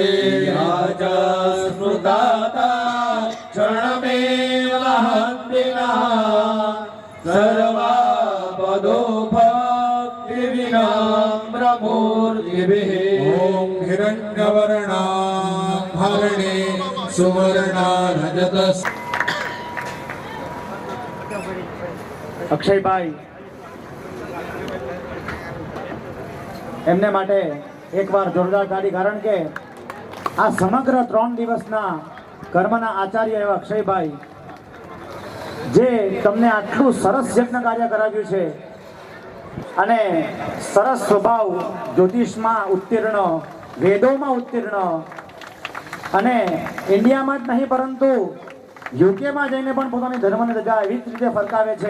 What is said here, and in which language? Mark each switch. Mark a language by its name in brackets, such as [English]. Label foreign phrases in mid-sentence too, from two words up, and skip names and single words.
[Sanskrit] च स्मृताता क्षणमेव हन्तिनः सर्वापदो भक्तिविनम्रमूर्तिभिः ॐ हिरण्यवर्णाभरणे सुवर्णा रजतस् [Gujarati] અક્ષયભાઈ એમને માટે એકવાર જોરદાર તાળી, કારણ કે આ સમગ્ર 3 દિવસના કર્મના આચાર્ય એવા અક્ષયભાઈ જે તમને આટલું સરસ યજ્ઞ કાર્ય કરાવ્યું છે અને સરસ સ્વભાવ, જ્યોતિષમાં ઉત્તીર્ણ, વેદોમાં ઉત્તીર્ણ અને ઇન્ડિયામાં જ નહીં પરંતુ યુકેમાં જઈને પણ પોતાની ધર્મની ધજા એવી જ રીતે ફરકાવે છે.